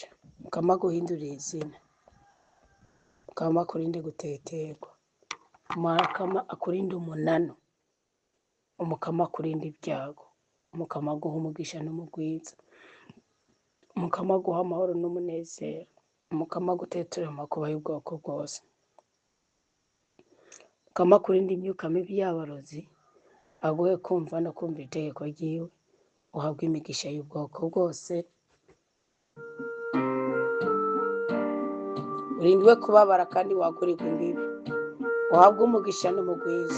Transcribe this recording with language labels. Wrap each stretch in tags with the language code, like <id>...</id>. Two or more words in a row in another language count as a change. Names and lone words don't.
<rn>Mukama guhindurira izina, Mukama akurinde guteterwa, Mukama akurinde umunano, Umukama akurinde ibyago, Umukama aguha umugisha n'umugwiza, Umukama aguha amahoro n'umunezero, Umukama aguteturire amakuba y'ubwoko bwose, Umukama akurinde imyuka mibi y'abarozi, aguhe kumva no kumva itegeko ryiwe, uhabwe imigisha y'ubwoko bwose. Urindwe kubabara kandi wagurirwa imbibi, uhabwe umugisha n'umugwiza,</rn>